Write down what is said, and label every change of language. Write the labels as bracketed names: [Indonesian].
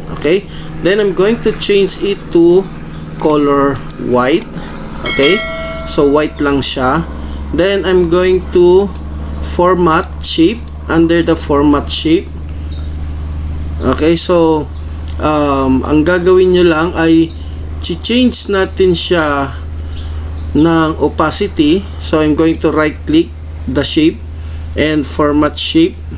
[English] Okay, then I'm going to change it to color white. Okay, so white [Filipino] lang siya. [English] Then I'm going to format shape. Under the format shape. [Filipino] Okay, so ang gagawin nyo lang ay change natin siya ng opacity. [English] So I'm going to right click the shape and format shape.